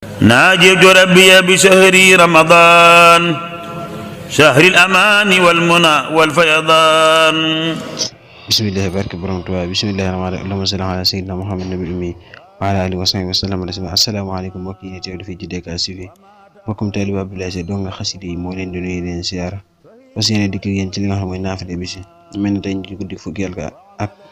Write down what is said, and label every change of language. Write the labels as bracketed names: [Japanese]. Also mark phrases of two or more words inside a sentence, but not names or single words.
[Arabic] ناجيت ربي بشهر رمضان شهر الأمان والمنى والفيضان. بسم الله [Wolof] barke borom Tuubaa [Arabic] بسم الله الرحمن الرحيم اللهم صل على سيدنا محمد النبي الأمي وعلى آله وصحبه وسلم. [Wolof] asalaamaaleykum mbokk yi teewlu fii ci DK TV mbokkum taalibe Abdoulaye Sy dong nga xasida yi moo leen di nuyu leen siyaara fas yéene dikk yéen ci li nga xam mooy naafile bi si mel ni tey ci guddi fukkeel ga ak